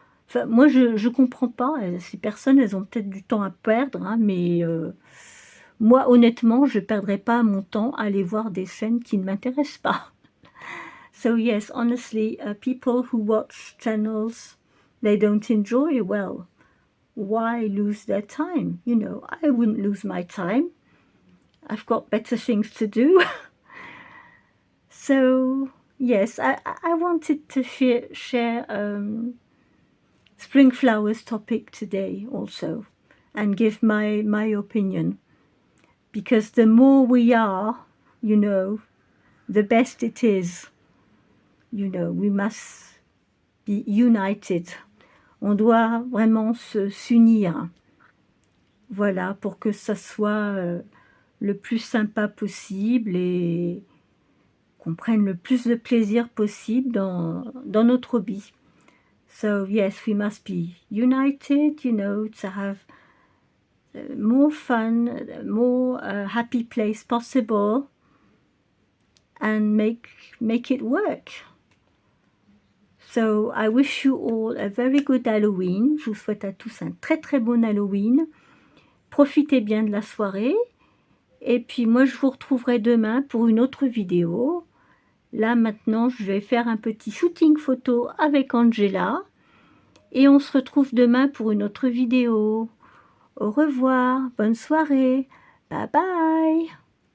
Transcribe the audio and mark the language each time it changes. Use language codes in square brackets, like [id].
[fr] Enfin, moi je comprends pas, ces personnes, elles ont peut-être du temps à perdre, hein, mais moi honnêtement, je perdrais pas mon temps à aller voir des chaînes qui ne m'intéressent pas. [en] So yes, honestly, people who watch channels they don't enjoy, well, why lose their time? You know, I wouldn't lose my time. I've got better things to do. So yes, I wanted to share spring flowers topic today also, and give my opinion, because the more we are, you know, the best it is. You know, we must be united. [fr] On doit vraiment s'unir. Voilà, pour que ça soit, le plus sympa possible et qu'on prenne le plus de plaisir possible dans notre hobby. [en] So yes, we must be united, you know, to have more fun, more happy place possible, and make it work. So I wish you all a very good Halloween. [fr] Je vous souhaite à tous un très très bon Halloween. Profitez bien de la soirée. Et puis moi, je vous retrouverai demain pour une autre vidéo. Là, maintenant, je vais faire un petit shooting photo avec Angela. Et on se retrouve demain pour une autre vidéo. Au revoir, bonne soirée. Bye bye.